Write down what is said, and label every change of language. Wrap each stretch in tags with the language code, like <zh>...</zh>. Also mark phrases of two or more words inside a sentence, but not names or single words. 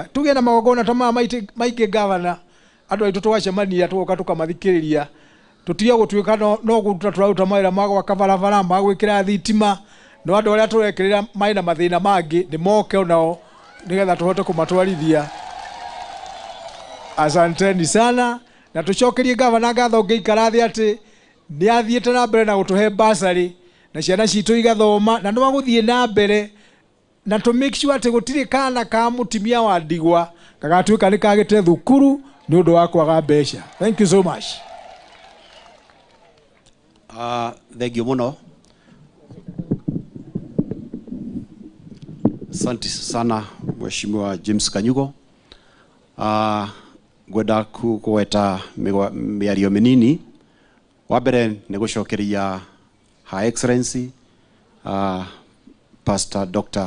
<ki>Tuge na magongona ta maya maingĩ Governor, andu aitu twacemania tugoka tukamathikiriria, tutia gutuika no gututa turaruta mawira ma gwaka barabara, ma gwikira thitima, no andu aria turekirira mai na mathina mangi ni moke onao nigetha tuhote kumatwarithia.</ki> <sw>Asanteni sana</sw> <ki>na tucokerie Governor ngatho ngeikara thi ati ni athiite na mbere na gutuhe basari na ciana citu igathoma na no guthie na mbere na</ki> <en>to make sure</en> <ki>ati gutire kana ka mutimia wa ndigwa gagatuika ni kagite thukuru ni undu wa kwaga mbeca.</ki> <en>Thank you so much. Thank you muno.</en> <sw>Asante sana Mheshimiwa James Kanyugo.</sw> <ki>Gwenda kuweta miario minini. Wabere ni gucokeria Her Excellency Pastor Dr.</ki>